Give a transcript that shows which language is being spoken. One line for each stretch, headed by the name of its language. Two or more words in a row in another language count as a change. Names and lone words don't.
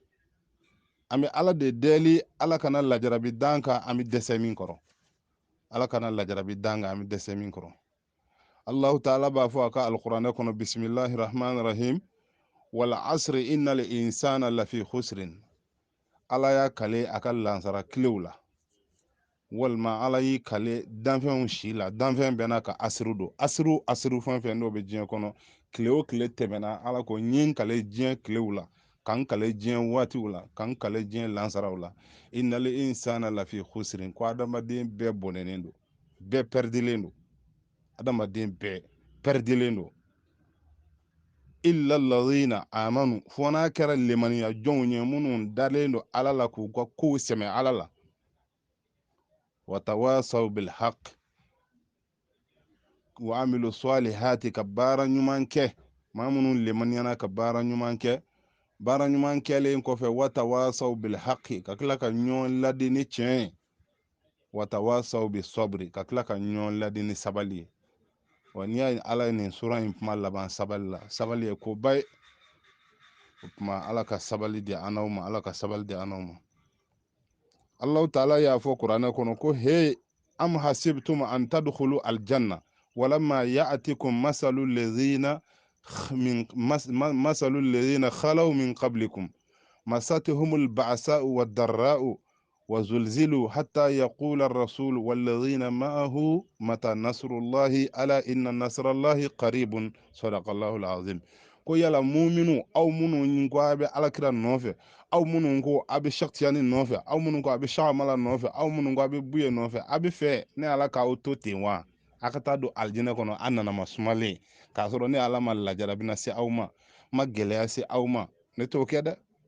Bambara: An bɛ Ala de deli, Ala kana lajarabi d'an kan an bɛ dɛsɛ min kɔrɔ. Ala kana lajarabi d'an kan an bɛ dɛsɛ min kɔrɔ. Allahu ta'ala b'a fɔ a ka alikuranɛ kɔnɔ,
Arabic: بسم الله الرحمن الرحيم والعصر إن الإنسان لفي خسر.
Bambara: Ala y'a kale a ka lansara kilew la, walima Ala y'i kale danfɛnw si la. Danfɛn bɛɛ n'a ka asiru don. Asiru fɛn fɛn n'o bɛ diɲɛ kɔnɔ, tile o tile tɛmɛna, Ala ko n ye n kale diɲɛ kilew la, k'an kale diɲɛ waatiw la, k'an kale diɲɛ lansaraw la.
Arabic: إن الإنسان لفي خسر,
Bambara: ko adamaden bɛɛ bɔnɛnen don, bɛɛ pɛridilen don. Adamaden bɛɛ pɛridilen don.
Arabic: إلا الذين آمنوا,
Bambara: fo n'a kɛra lemaniya jɔnw ye minnu dalen don Ala la k'u ka kow sɛmɛ Ala la.
Arabic: وتواصوا بالحق وعملوا الصالحات,
Bambara: ka baara ɲuman kɛ. Maa minnu lemaniyana ka baara ɲuman kɛ. Baara ɲuman kɛlen kɔfɛ,
Arabic: وتواصوا بالحق,
Bambara: ka tila ka ɲɔgɔn ladi ni tiɲɛ ye.
Arabic: وتواصوا بالصبر,
Bambara: ka tila ka ɲɔgɔn ladi ni sabali ye. Wa n'i y'a ye Ala ye nin sura in kuma laban sabali la, sabali ye koba ye. kuma ala ka sabali di anaw ma, ala ka sabali di anaw ma. Allah ta'ala ya fo qur'ana kono ko
Arabic: he أم حسبتم أن تدخلوا الجنة ولما يأتكم مثل الذين مثل الذين خلوا من قبلكم مستهم البعثاء والضراء وزلزلوا حتى يقول الرسول والذين معه متى نصر الله ألا إن نصر الله قريب صدق الله العظيم
Bambara: ko yala muminu aw minnu ko a bɛ alakira nɔfɛ aw minnu ko a bɛ shakitiyani nɔfɛ aw minnu ko a bɛ shagamala nɔfɛ aw minnu ko a bɛ buye nɔfɛ a bɛ fɛ ne ala k'aw to ten wa a ka taa don alijinɛ kɔnɔ a nana ma sumalen k'a sɔrɔ ne ala ma lajarabi na se aw ma gɛlɛya se aw ma ne t'o kɛ dɛ.